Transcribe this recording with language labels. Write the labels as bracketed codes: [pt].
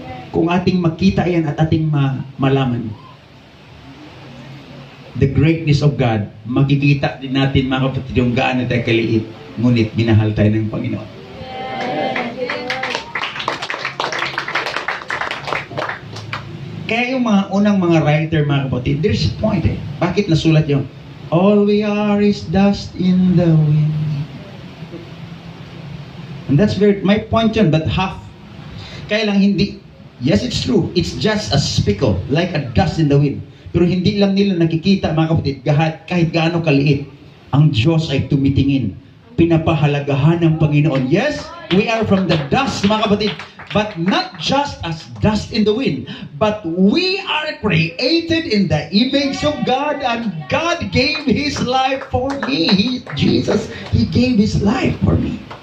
[tl] Kung ating makita yan at ating malaman, [en] the greatness of God, [tl] makikita din natin, mga kapatid, yung gaano tayo kaliit, ngunit minahal tayo ng Panginoon. Kaya yung mga unang mga writer, mga kapatid, [en] there's a point [tl] eh. Bakit nasulat yung, [en] all we are is dust in the wind. And that's my point [tl] yun, [en] but half. [tl] Kaya lang hindi, [en] yes, it's true. It's just a speckle, like a dust in the wind. [tl] Pero hindi lang nila nakikita, mga kapatid, kahit gaano kaliit, ang Diyos ay tumitingin. Pinapahalagahan ng Panginoon. [en] Yes, we are from the dust, [tl] mga kapatid. [en] But not just as dust in the wind, but we are created in the image of God, and God gave His life for me. Jesus, He gave His life for me.